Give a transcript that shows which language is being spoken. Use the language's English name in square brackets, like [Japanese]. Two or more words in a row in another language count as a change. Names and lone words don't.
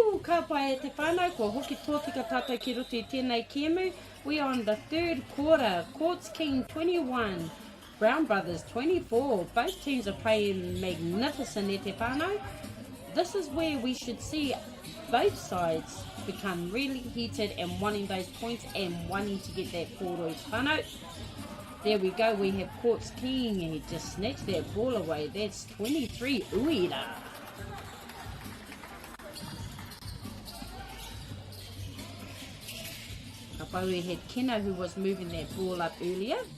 [Māori] whakapai e te whānau, ko hoki tōtika tātou ki roto I tēnei kēmu. [English] We are on the third quarter. Courts King 21, Brown Brothers 24. Both teams are playing magnificent [Māori] e te whānau. [English] This is where we should see both sides become really heated and wanting those points and wanting to get that [Māori] kōroi whānau. [English] There we go, we have Courts King, and he just snatched that ball away. That's 23 Uira. Kapau we had Kena who was moving that ball up earlier.